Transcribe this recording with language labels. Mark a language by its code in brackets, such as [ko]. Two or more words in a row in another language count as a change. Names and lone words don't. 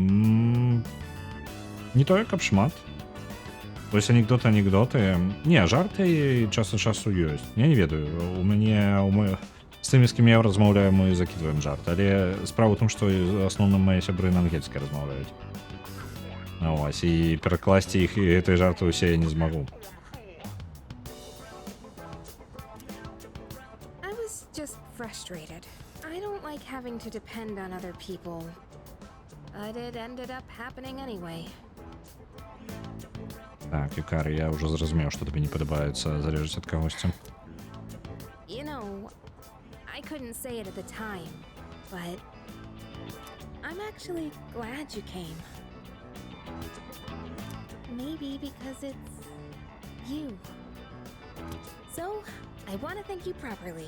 [be] Не тое, каб шмат. Вось анекдоты. Не, жарты час ад часу ёсць. Я не ведаю, у мяне з тымі, з кім я размаўляю, мы закідваем жарт. Але справа ў тым, што асноўным мае сябры на ангельскай размаўляюць. Ось, і перакласці іх і гэтыя жарты ўсе я не змагу. [en] I was just frustrated. I don't like having to depend on other people. But it ended up happening anyway. [be] Так, Юкара, я ўжо зразумеў, што табе не падабаецца залежыць ад кагосьці. [en] You know, I couldn't say it at the time, but I'm actually glad you came. Maybe because it's you. So, I want to thank you properly.